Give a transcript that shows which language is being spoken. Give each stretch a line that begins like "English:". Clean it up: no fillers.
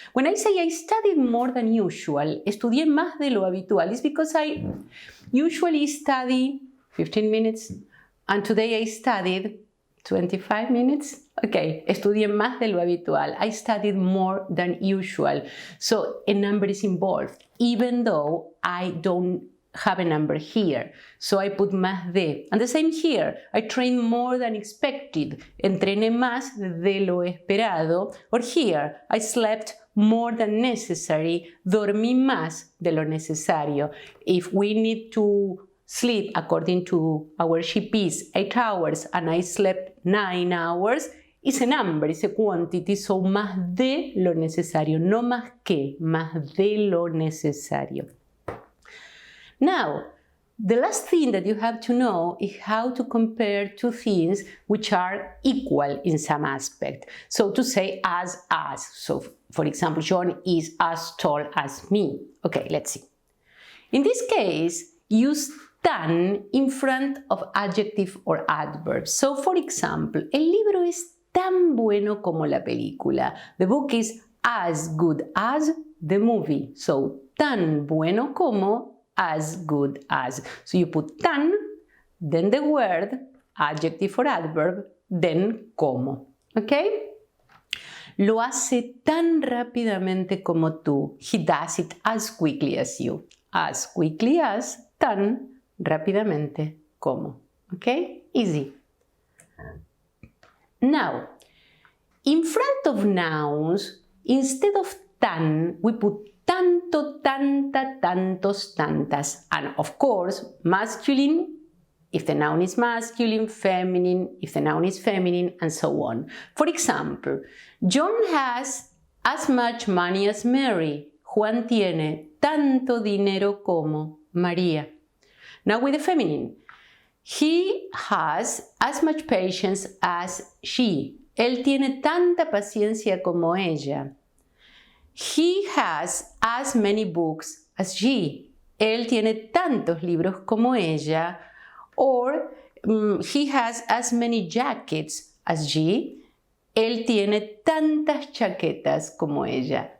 English: When I say I studied more than usual,
Spanish: estudié más de lo habitual,
English: it's because I usually study 15 minutes, and today I studied 25 minutes. Okay,
Spanish: estudié más de lo habitual.
English: I studied more than usual. So a number is involved, even though I don't have a number here. So I put
Spanish: más de.
English: And the same here. I trained more than expected.
Spanish: Entrené más de lo esperado.
English: Or here, I slept more than necessary.
Spanish: Dormí más de lo necesario.
English: If we need to sleep according to our GPs 8 hours and I slept 9 hours, it's a number, it's a quantity, so
Spanish: más de lo necesario,
English: no más que, más de lo necesario. Now, the last thing that you have to know is how to compare two things which are equal in some aspect. So to say as. So, for example, John is as tall as me. Okay, let's see. In this case, use tan in front of adjective or adverb. So, for example,
Spanish: el libro es tan bueno como la película.
English: The book is as good as the movie. So,
Spanish: tan bueno como,
English: as good as. So you put tan, then the word, adjective or adverb, then como. Okay?
Spanish: Lo hace tan rápidamente como tú.
English: He does it as quickly as you. As quickly as,
Spanish: tan rápidamente como.
English: Okay? Easy. Now, in front of nouns, instead of tan, we put tanto, tanta, tantos, tantas. And of course, masculine if the noun is masculine, feminine if the noun is feminine, and so on. For example, John has as much money as Mary.
Spanish: Juan tiene tanto dinero como María.
English: Now with the feminine. He has as much patience as she.
Spanish: Él tiene tanta paciencia como ella.
English: He has as many books as she.
Spanish: Él tiene tantos libros como ella.
English: Or he has as many jackets as she.
Spanish: Él tiene tantas chaquetas como ella.